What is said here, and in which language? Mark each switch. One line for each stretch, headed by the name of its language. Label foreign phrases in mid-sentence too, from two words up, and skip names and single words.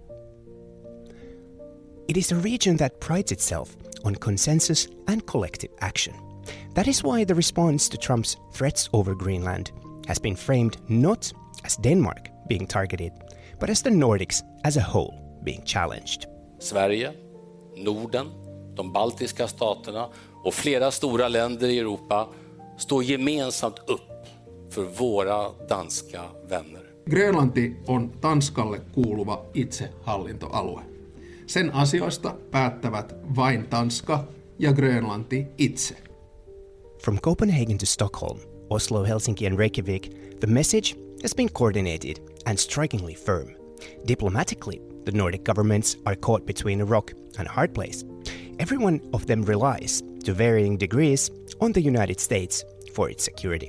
English: It is a region that prides itself on consensus and collective action. That is why the response to Trump's threats over Greenland has been framed not as Denmark being targeted, but as the Nordics as a whole being challenged.
Swedish: Sverige, Norden, de baltiska staterna och flera stora länder i Europa står gemensamt upp för våra danska vänner.
Finnish: Grönlanti on Tanskalle kuuluva itsehallintoalue. Sen asioista päättävät vain Tanska ja Grönlanti itse.
English: From Copenhagen to Stockholm, Oslo, Helsinki and Reykjavik, the message has been coordinated and strikingly firm. Diplomatically, the Nordic governments are caught between a rock and a hard place. Every one of them relies, to varying degrees, on the United States for its security.